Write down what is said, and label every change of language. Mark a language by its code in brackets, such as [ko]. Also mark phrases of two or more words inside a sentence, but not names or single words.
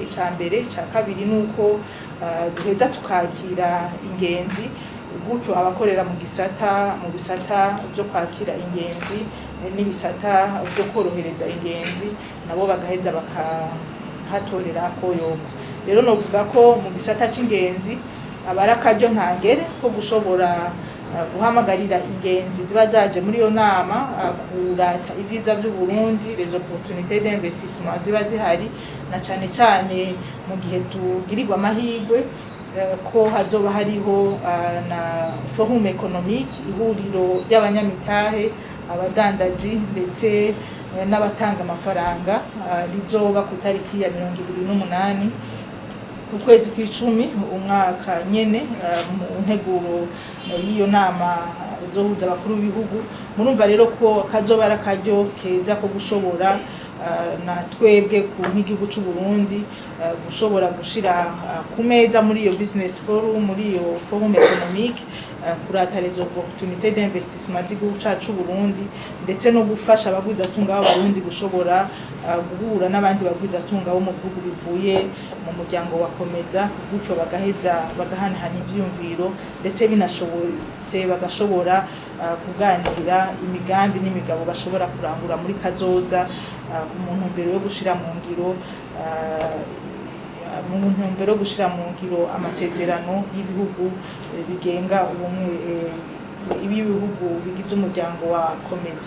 [rn] Icambere, ica kabiri nuko duheza tukakira ingenzi, gutyo abakorera mu bisata byo kwakira ingenzi n'ibisata byo korohereza ingenzi nabo bagaheza bakahatorera koyoko. Rero novuga ko mu gisata c'ingenzi abara akaryo ntangere ko gushobora guhamagarira ingenzi ziba zaje muri iyo nama kurata ibyiza by'u Burundi, [fr] les opportunités d'investissement ziba [rn] zihari, na cyane mu gihe tugirirwa amahirwe ko hazoba hariho na [fr] forum économique, [rn] ihuriro ry'abanyamitahe, abadandaji ndetse n'abatanga amafaranga, rizoba ku tariki ya 28 ku kwezi kw'icumi umwaka nyene, mu nteguro y'iyo nama izohuza abakuru b'ibihugu. Murumva rero ko kazoba ari akaryo keza ko gushobora na twebwe ku nk'igihugu cy'u Burundi gushobora gushira ku meza muri iyo [en] business forum, [rn] muri iyo [fr] forum économique, [rn] kurata [fr] les opportunités d'investissement [rn] z'igihugu cyacu Burundi, ndetse no gufasha abagwizatunga b'abarundi gushobora guhura n'abandi bagwizatunga bo mu bihugu bivuye mu muryango wakomeza, gutyo bagaheza bagahanahana ivyumviro, ndetse binashobotse bagashobora kuganira imigambi n'imigabo bashobora kurangura muri kazoza mu ntumbero yo gushira mu ngiro amasezerano y'ibihugu bigenga ubumwe ibihugu bigize umuryango wakomeza.